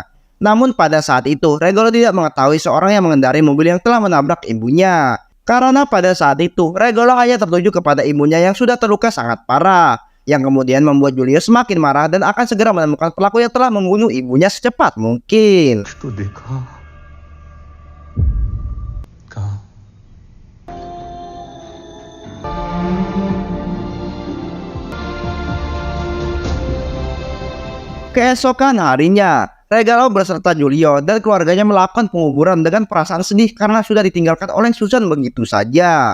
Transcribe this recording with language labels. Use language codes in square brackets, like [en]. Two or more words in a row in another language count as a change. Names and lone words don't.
[id] Namun pada saat itu Regalo tidak mengetahui seorang yang mengendarai mobil yang telah menabrak ibunya. Karena pada saat itu, Regalo hanya tertuju kepada ibunya yang sudah terluka sangat parah, yang kemudian membuat Julio semakin marah dan akan segera menemukan pelaku yang telah membunuh ibunya secepat mungkin. [hi] तो देखा कहा [id] Keesokan harinya, Regalo beserta Julio dan keluarganya melakukan penguburan dengan perasaan sedih karena sudah ditinggalkan oleh Susan begitu saja.